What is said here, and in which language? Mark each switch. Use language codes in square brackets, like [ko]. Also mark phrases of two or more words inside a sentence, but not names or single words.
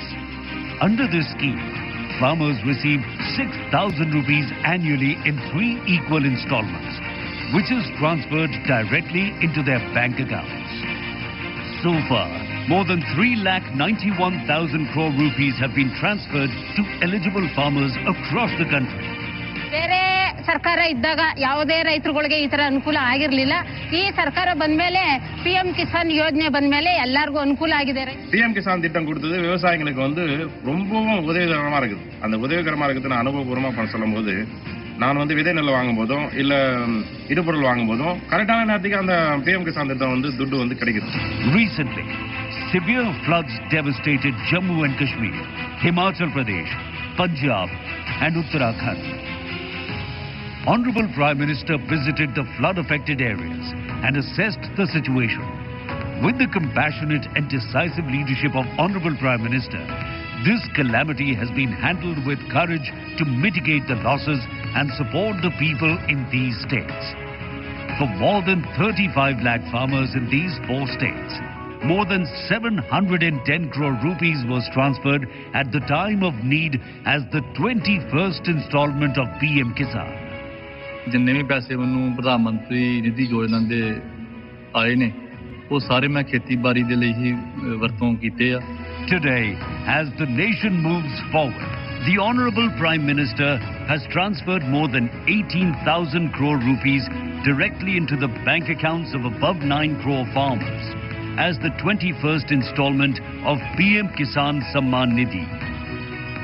[en] Under this scheme, farmers receive 6,000 rupees annually in 3 equal installments, which is transferred directly into their bank accounts. So far, more than 3,91,000 crore rupees have been transferred to eligible farmers across the country. [kn] ಬೇರೆ ಸರ್ಕಾರ ಇದ್ದಾಗ ಯಾವುದೇ ರೈತರುಗಳಿಗೆ ಈ ತರ ಅನುಕೂಲ ಆಗಿರಲಿಲ್ಲ. ಈ ಸರ್ಕಾರ ಬಂದ್ಮೇಲೆ பிஎம் கிசான் யோஜனை ಬಂದ್ಮೇಲೆ எல்லாருக்கும் ಅನುಕೂಲ ಆಗಿದೆ. [ta] பிஎம் கிசான் திட்டம் கொடுத்தது விவசாயிகளுக்கு ரொம்பவும் உதவிகரமா இருக்குது. அந்த உதவிகரமா இருக்கிறது அனுபவபூர்வமா சொல்லும்போது நான் விதை நெல் வாங்கும்போதும் இல்ல இடுபொருள் வாங்கும்போதும் கரெக்டான நேரத்துக்கு அந்த பிஎம் கிசான் திட்டம் துட்டு கிடைக்குது. [en] Recently, severe floods devastated Jammu and Kashmir, Himachal Pradesh, Punjab and Uttarakhand. Honorable Prime Minister visited the flood-affected areas and assessed the situation. With the compassionate and decisive leadership of Honorable Prime Minister, this calamity has been handled with courage to mitigate the losses and support the people in these states. For more than 35 lakh farmers in these 4 states, more than 710 crore rupees was transferred at the time of need as the 21st installment of PM Kisan. [pa] ਜਿੰਨੇ ਵੀ ਪੈਸੇ ਮੈਨੂੰ ਪ੍ਰਧਾਨਮੰਤਰੀ ਨਿਧੀ ਯੋਜਨਾ ਦੇ ਆਏ ਨੇ ਉਹ ਸਾਰੇ ਮੈਂ ਖੇਤੀਬਾੜੀ ਦੇ ਲਈ ਹੀ ਵਰਤੋਂ ਕੀਤੇ ਆ. [en] Today, as the nation moves forward, the Honorable Prime Minister has transferred more than 18,000 crore rupees directly into the bank accounts of above 9 crore farmers as the 21st installment of PM Kisan Samman Nidhi.